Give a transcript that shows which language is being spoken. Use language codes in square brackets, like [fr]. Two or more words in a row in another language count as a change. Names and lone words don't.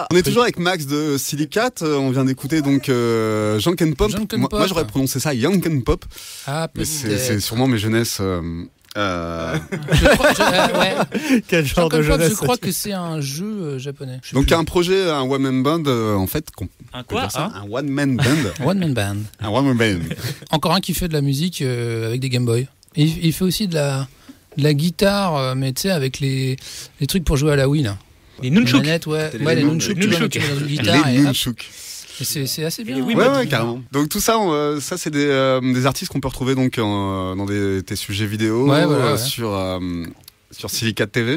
[fr] On est toujours avec Max de Silicate. On vient d'écouter donc Janken Pop. Moi j'aurais prononcé ça Janken Pop. Ah, mais c'est sûrement mes jeunesses. Ouais. Quel genre de jeunesse? Je crois que c'est un jeu japonais. Donc il y a un projet, un [en] one man band [fr] en fait. Un quoi ça, un [en] one man band. One man band. [fr] Un [en] one man band. [fr] Encore un qui fait de la musique avec des Game Boy. Et il fait aussi de la guitare, mais tu sais, avec les trucs pour jouer à la Wii, là. Les nunchuks. Les nunchuks. Tu mets dans une guitare les nunchuks. Et c'est assez bien. Ouais, carrément. Donc tout ça, ça c'est des artistes qu'on peut retrouver donc dans tes sujets vidéo sur Silicate TV.